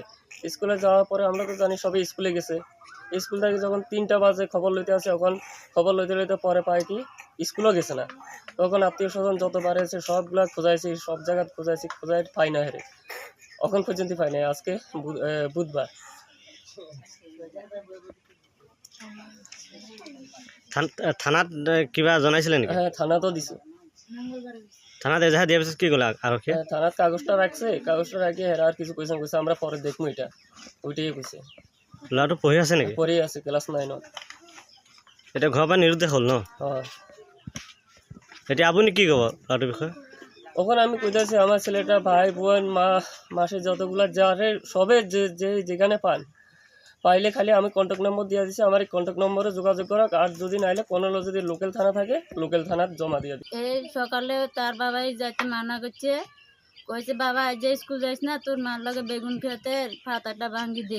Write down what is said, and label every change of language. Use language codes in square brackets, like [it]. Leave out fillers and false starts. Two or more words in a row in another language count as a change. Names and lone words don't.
[bn] স্কুলে যাওয়ার পরে আমরা তো জানি সবাই স্কুলে গেছে। স্কুল থেকে যখন ৩টা বাজে খবর লইতে আসে, তখন খবর লইতে লইতে পরে পায় কি স্কুলও গেছে না। তখন আত্মীয় স্বজন যত বাড়িয়েছে সবগুলা খোঁজাইছি, সব জায়গা খোঁজাইছি, খোঁজাই পাই না হেরে, এখন পর্যন্ত পাই নাই। আজকে বুধবার। [as] থানাত কিবা জনাইছিলে নেকি? [bn] হ্যাঁ, থানাতো দিছে। [as] থানাত এজাহার দিয়ার পিছত কি গ'ল আৰক্ষীয়ে? [bn] থানাত কাগজটা রাখছে, কাগজটা রাখি হেরা আর কিছু কইছে আমরা পরে দেখবো, এটা ওইটাই কইছে। [as] ল'ৰাটো পঢ়ি আছে নেকি? [bn] পরে আছে ক্লাস 9ত। [as] এতিয়া ঘৰৰ পৰা নিৰুদ্দেশ হ'ল ন? [bn] হ্যাঁ, [as] এতিয়া আপুনি কি ক'ব ল'ৰাটোৰ বিষয়ে? [bn] ওখানে আমি কইতাছি আমার ছেলেটা ভাই বোন মাসে যতগুলা যারে সবে যেখানে পাইলে খালি আমি কন্ট্যাক্ট নম্বর দিয়ে দিছি, আমার এই কন্ট্যাক্ট নম্বরে যোগাযোগ করা। আর যদি নাইলে কোনো যদি লোকাল থানা থাকে লোকাল থানার জমা দিয়ে দিই। এই সকালে তার বাবাই যাইতে মানা করছে, কইছে বাবা আজ স্কুল যাইস না, তোর মার লগে বেগুন খেতে ফাতাটা ভাঙ্গি দে।